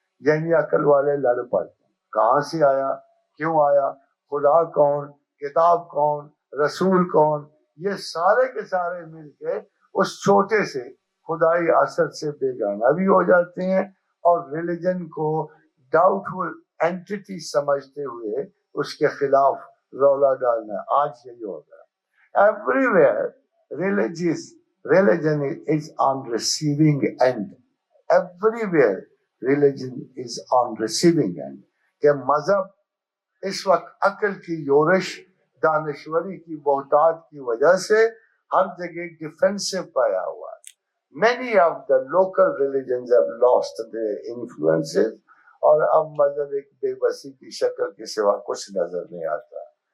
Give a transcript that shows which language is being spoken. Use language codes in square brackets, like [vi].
[ur] یعنی عقل والے لڑ پڑتے ہیں، کہاں سے آیا، کیوں آیا، خدا کون، کتاب کون، رسول کون. یہ سارے کے سارے مل کے اس چھوٹے سے خدائی اثر سے بیگانہ بھی ہو جاتے ہیں، اور ریلیجن کو ڈاؤٹ فل اینٹیٹی سمجھتے ہوئے اس کے خلاف رولا ڈالنا. آج یہی ہو رہا ہے. [en] Everywhere religion is on receiving end. Everywhere religion is on receiving end. [ur] کہ مذہب اس وقت عقل کی یورش، دانشوری کی بہتات کی وجہ سے ہر جگہ ڈیفینسو پایا ہوا ہے. [en] Many of the local religions have lost their influences، [ur] اور اب مذہب ایک بے بسی کی شکل کے سوا کچھ نظر نہیں آتا.